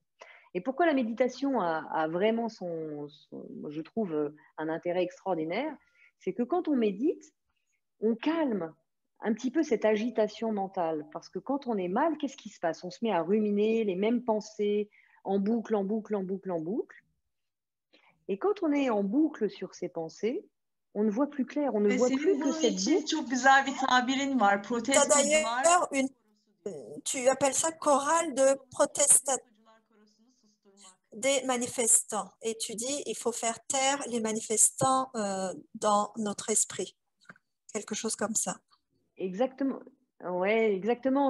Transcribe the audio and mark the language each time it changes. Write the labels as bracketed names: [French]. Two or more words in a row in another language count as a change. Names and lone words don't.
[French] Et pourquoi la méditation a vraiment je trouve, un intérêt extraordinaire, c'est que quand on médite, on calme un petit peu cette agitation mentale. Parce que quand on est mal, qu'est-ce qui se passe? On se met à ruminer les mêmes pensées en boucle, en boucle, en boucle, en boucle. Et quand on est en boucle sur ces pensées, on ne voit plus clair, on ne voit plus que cette boucle. [Turkish] Çok güzel bir tabirin var. [French] D'ailleurs, tu appelles ça chorale de protestation des manifestants. Et tu dis, il faut faire taire les manifestants dans notre esprit. Quelque chose comme ça. Exactement. Ouais, exactement.